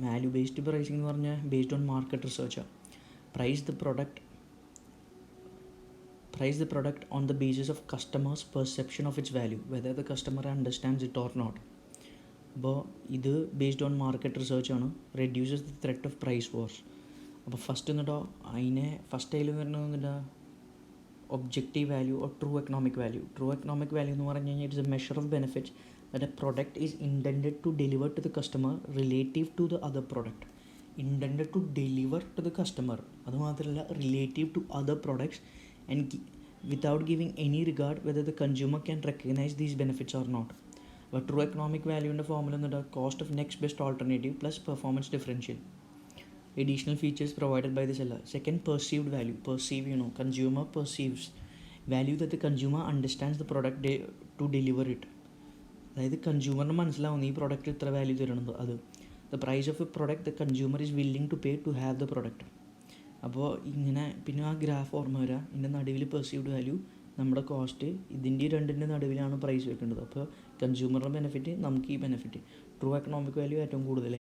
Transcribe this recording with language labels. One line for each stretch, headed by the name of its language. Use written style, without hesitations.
English: value based pricing
Malayalam: എന്ന് പറഞ്ഞാൽ
English: Based on market റിസർച്ചാണ്. Price the product on the basis of customers perception of its value, whether the customer understands it or not. അപ്പോൾ ഇത് based on market റിസർച്ചാണ്. Reduces the threat of price wars.
Malayalam: അപ്പോൾ first എന്നിട്ടോ first അതിൽ വരുന്നത് objective value or true economic value.
English: true economic value
Malayalam: എന്ന് പറഞ്ഞു കഴിഞ്ഞാൽ
English: It's a measure of benefits that a product is intended to deliver to the customer relative to the other product. Intended to deliver to the customer,
Malayalam: അത് മാത്രമല്ല
English: Relative to other products and without giving any regard whether the consumer can recognize these benefits or not. But true economic value in the formula is the cost of next best alternative plus performance differential. Additional features provided by the seller. Second, perceived value. Consumer perceives value that the consumer understands the product to deliver it.
Malayalam: അതായത് കൺസ്യൂമറിന് മനസ്സിലാവുന്ന ഈ product ഇത്ര value തരുന്നത്. അത്
English: The price of a product the consumer is willing to pay to have the product.
Malayalam: അപ്പോൾ ഇങ്ങനെ പിന്നെ ആ ഗ്രാഫ് ഓർമ്മ വരിക. ഇതിൻ്റെ നടുവിൽ പെർസീവ്ഡ് വാല്യൂ, നമ്മുടെ കോസ്റ്റ്, ഇതിൻ്റെ രണ്ടിൻ്റെ നടുവിലാണ് പ്രൈസ് വെക്കേണ്ടത്. അപ്പോൾ കൺസ്യൂമറിൻ്റെ ബെനിഫിറ്റ്, നമുക്ക് ഈ ബെനിഫിറ്റ്. ട്രൂ എക്കണോമിക് വാല്യൂ ഏറ്റവും കൂടുതൽ.